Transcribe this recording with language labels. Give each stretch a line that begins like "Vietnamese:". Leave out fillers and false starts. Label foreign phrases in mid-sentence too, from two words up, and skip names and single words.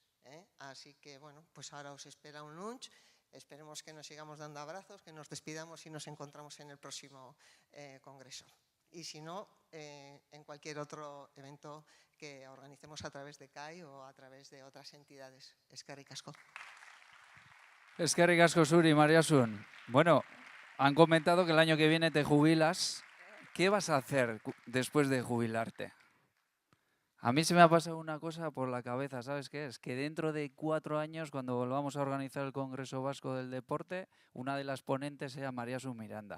Spanish: Así que pues ahora os espera un lunch. Esperemos que nos sigamos dando abrazos, que nos despidamos y nos encontramos en el próximo congreso. Y si no, en cualquier otro evento que organicemos a través de CAI o a través de otras entidades.
Basque: Eskerrik asko. Eskerrik asko zuri, Mariasun.
Spanish: Bueno, han comentado que el año que viene te jubilas. ¿Qué vas a hacer después de jubilarte? A mí se me ha pasado una cosa por la cabeza, ¿sabes qué es? Que dentro de 4 años, cuando volvamos a organizar el Congreso Vasco del Deporte, una de las ponentes sea Mariasun Miranda.